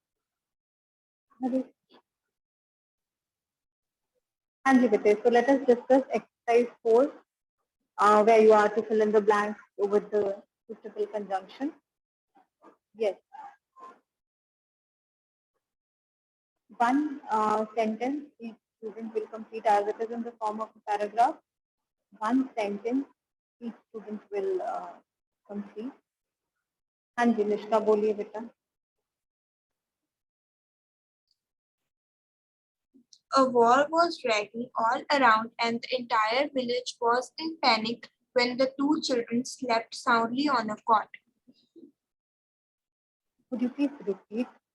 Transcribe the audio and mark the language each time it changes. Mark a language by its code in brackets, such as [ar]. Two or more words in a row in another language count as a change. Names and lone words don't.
[en] So let us discuss exercise 4, where you are to fill in the blanks with the suitable conjunction. Yes. One sentence each student will complete as it is in the form of a paragraph. One sentence each student will complete. [hi] हाँ जी निष्का बोलिए बेटा. [en] A war was raging all around and the entire village was in panic when the two children slept soundly on a cot. Would you please repeat?